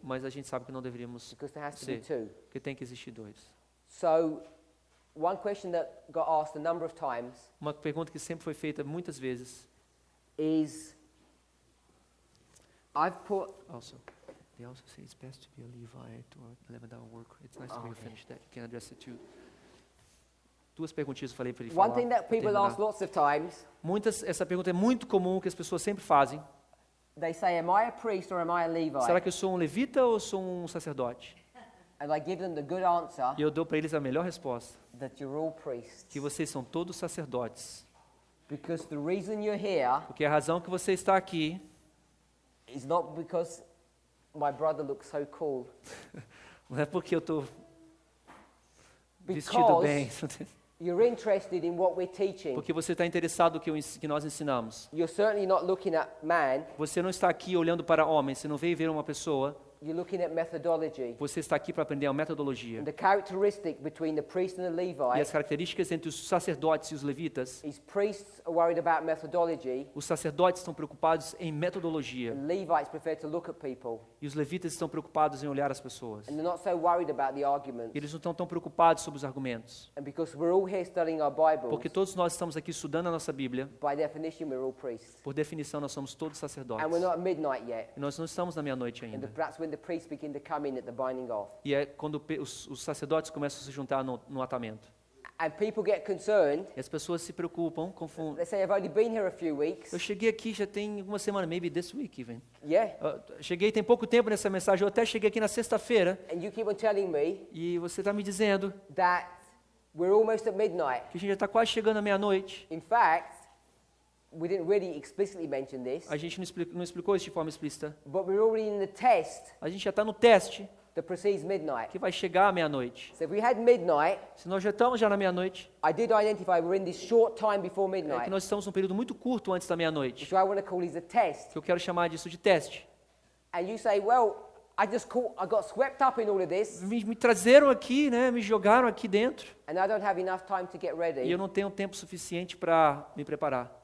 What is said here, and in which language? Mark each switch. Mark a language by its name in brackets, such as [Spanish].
[Portuguese] Mas a gente sabe que não deveríamos [English] because there has to be [Portuguese] ser, [English] two. [Portuguese] porque tem que existir dois. [English] So one question that got asked a number of times [Portuguese] Uma pergunta que sempre foi feita muitas vezes, [English] is, I've put, also, they also say it's best to be a Levite or 11-hour worker. It's nice to be Okay. finished that. You can address it too. [Portuguese] Duas perguntinhas eu falei para ele [English] one [Portuguese] falar. [English] thing that [Portuguese] pra [English] people [Portuguese] terminar. [English] ask lots of times, [Portuguese] Essa pergunta é muito comum, que as pessoas sempre fazem. [English] they say, am I a priest or am I a Levite? [Portuguese] Será que eu sou um levita ou sou um sacerdote? [English] And I give them the good answer [Portuguese] E eu dou para eles a melhor resposta, [English] that you're all priests. [Portuguese] que vocês são todos sacerdotes. [English] Because the reason you're here [Portuguese] Porque a razão que você está aqui [English] is not because my brother looks so cool. [Portuguese] não é porque eu estou vestido bem, [English] You're interested in what we're teaching. [Portuguese] porque você está interessado no que nós ensinamos. [English] You're certainly not looking at man, [Portuguese] Você não está aqui olhando para homens, você não veio ver uma pessoa, [English] you're looking at methodology. [Portuguese] você está aqui para aprender a metodologia. [English] And the characteristic between the priest and the [Portuguese] E as [English] Levite [Portuguese] características entre os sacerdotes e os levitas, [English] is priests are worried about methodology, [Portuguese] os sacerdotes estão preocupados em metodologia [English] and Levites prefer to look at people. [Portuguese] e os levitas estão preocupados em olhar as pessoas. [English] And they're not so worried about the arguments. [Portuguese] Eles não estão tão preocupados sobre os argumentos. [English] And because we're all here studying our Bibles, [Portuguese] Porque todos nós estamos aqui estudando a nossa Bíblia, [English] by definition we're all priests. [Portuguese] por definição nós somos todos sacerdotes. [English] And we're not at midnight yet. [Portuguese] E nós não estamos na meia-noite [English] And [Portuguese] ainda. [English] that's when the priests begin to come in at the binding off. [Portuguese] E é quando os sacerdotes começam a se juntar no atamento. [English] And people get concerned. [Portuguese] E as pessoas se preocupam, confundem. [English] They say, I've only been here a few weeks. [Portuguese] Eu cheguei aqui já tem uma semana, [English] maybe this week even. Yeah. [Portuguese] Cheguei tem pouco tempo nessa mensagem, eu até cheguei aqui na sexta-feira [English] And you keep on telling me [Portuguese] e você está me dizendo [English] that we're almost at midnight. [Portuguese] que a gente já está quase chegando à meia-noite. [English] In fact, we didn't really explicitly mention this, [Portuguese] A gente não explicou isso de forma explícita. [English] but we're already in the test [Portuguese] A gente já está no teste [English] that precedes midnight. [Portuguese] que vai chegar à meia-noite. [English] So if we had midnight, [Portuguese] Se nós já estamos na meia-noite, [English] I did identify we're in this short time before [Portuguese] é [English] midnight, [Portuguese] que nós estamos num período muito curto antes da meia-noite, [English] which I want to call is a test. [Portuguese] que eu quero chamar disso de teste. [English] And you say, well, I got swept up in all of this, [Portuguese] Me trazeram aqui, né? Me jogaram aqui dentro [English] and I don't have enough time to get [Portuguese] e [English] ready. [Portuguese] eu não tenho tempo suficiente para me preparar.